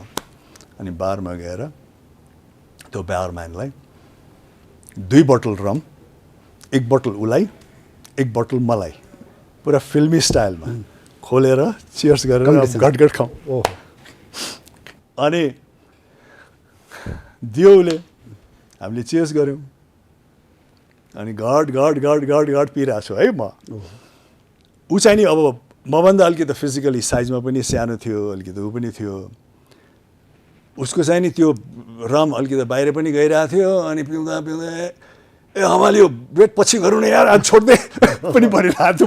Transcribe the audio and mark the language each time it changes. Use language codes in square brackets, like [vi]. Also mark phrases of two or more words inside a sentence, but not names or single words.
[ne] अनि बारमा गएर त्यो बारम्यानलाई 2 बोतल रम, 1 बोतल उलाई, एक बोतल मलाई पुरा [en] filmy stylema [ne] खोलेर चियर्स गरेर घटघट खाउँ। ओहो, अनि दियो उसले, हामीले चियर्स गऱ्यौँ। अनि घट घट घट घट घट पिइरहेको छु है म। ऊ चाहिँ नि अब मभन्दा अलिकति [en] physically sizema [ne] पनि सानो थियो, अलिकति ऊ पनि थियो। उसको चाहिँ नि त्यो रम अलिकति बाहिर पनि गइरहेको थियो। अनि पिउँदा पिउँदा ए हमाले यो बेट पछि गरौँ न यार, आज छोड्दै पनि भनिरहेको थियो।